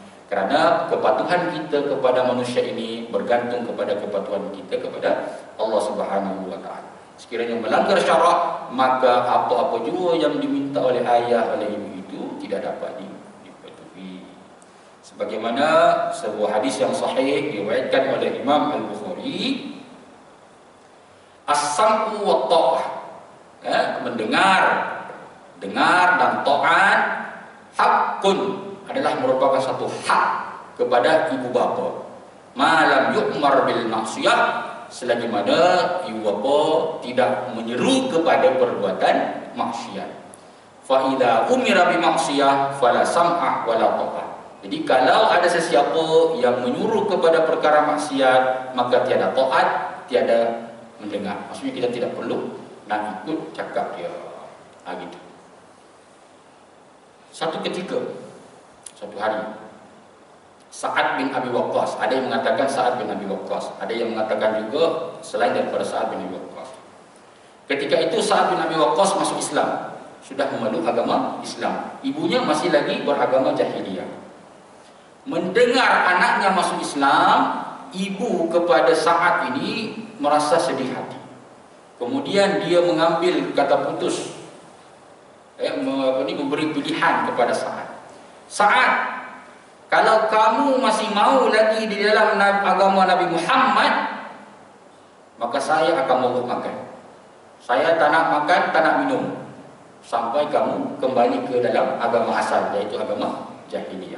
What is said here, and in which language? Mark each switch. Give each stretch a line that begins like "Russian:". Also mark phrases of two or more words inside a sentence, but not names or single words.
Malay: Kerana kepatuhan kita kepada manusia ini bergantung kepada kepatuhan kita kepada
Arabic: الله سبحانه وتعالى.
Malay: Sekiranya melanggar syarak, maka apa-apa jua yang diminta oleh ayah, oleh ibu itu tidak dapat dipatuhi. Sebagaimana sebuah hadis yang sahih diriwayatkan oleh Imam Al-Bukhari,
Arabic: السمع والطاعة,
Malay: mendengar, dengar dan taat, hakun adalah merupakan satu hak kepada ibu bapa.
Arabic: ما لم يؤمر بالمعصية,
Malay: selagi mana ibu bapa tidak menyeru kepada perbuatan maksiat.
Arabic: فإذا أمر بمعصية فلا سمع ولا طاعة.
Malay: Jadi kalau ada sesiapa yang menyuruh kepada perkara maksiat, maka tiada taat, tiada mendengar. Maksudnya kita tidak perlu nak ikut cakap dia. Gitu. Satu ketika, satu hari, Sa'ad bin Abi Waqqas, ada yang mengatakan Sa'ad bin Abi Waqqas, ada yang mengatakan juga selain daripada Sa'ad bin Abi Waqqas. Ketika itu Sa'ad bin Abi Waqqas masuk Islam, sudah memeluk agama Islam. Ibunya masih lagi beragama jahiliyah. Mendengar anaknya masuk Islam, ibu kepada Sa'ad ini merasa sedih hati. Kemudian dia mengambil kata putus, memberi pilihan kepada Sa'ad. Sa'ad, kalau kamu masih mau lagi di dalam agama Nabi Muhammad, maka saya akan mogok makan. Saya tak nak makan, tak nak minum, sampai kamu kembali ke dalam agama asal, yaitu agama jahiliyah.